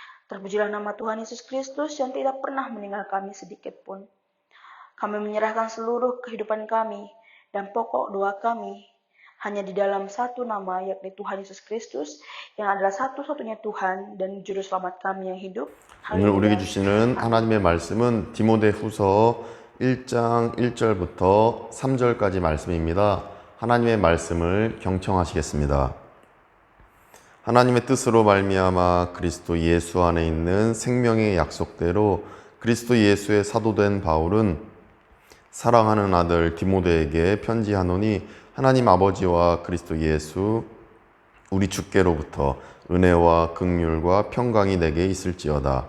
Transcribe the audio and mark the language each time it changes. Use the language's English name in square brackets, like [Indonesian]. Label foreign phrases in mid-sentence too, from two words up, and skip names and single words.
[Indonesian] Terpujilah nama Tuhan Yesus Kristus yang tidak pernah meninggal kami sedikit pun. Kami menyerahkan seluruh kehidupan kami dan pokok doa kami hanya di dalam satu nama, yakni Tuhan Yesus Kristus, yang adalah satu-satunya Tuhan dan Juru Selamat kami yang hidup. [Korean] 오늘 우리에게 Haleluya. 주시는 하나님의 말씀은 디모데후서 1장 1절부터 3절까지 말씀입니다. 하나님의 말씀을 경청하시겠습니다. 하나님의 뜻으로 말미암아 그리스도 예수 안에 있는 생명의 약속대로 그리스도 예수의 사도된 바울은 사랑하는 아들 디모데에게 편지하노니 하나님 아버지와 그리스도 예수 우리 주께로부터 은혜와 긍휼과 평강이 내게 있을지어다.